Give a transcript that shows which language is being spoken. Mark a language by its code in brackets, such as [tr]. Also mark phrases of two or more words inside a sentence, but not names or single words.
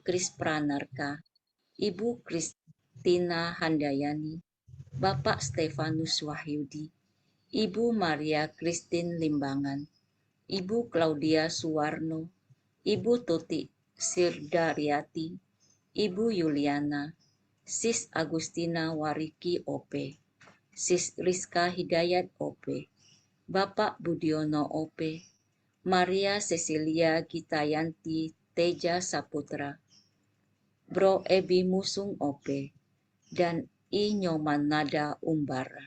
[id] Kris Pranarka, Ibu Kristina Handayani, Bapak Stefanus Wahyudi, Ibu Maria Kristin Limbangan, Ibu Claudia Suwarno, Ibu Tuti Sirdaryati, Ibu Yuliana, Sis Agustina Wariki OP, Sis Rizka Hidayat OP, Bapak Budiono OP, Maria Cecilia Gitayanti Teja Saputra, Bro Ebi Musung OP, dan I Nyoman Nada Umbara.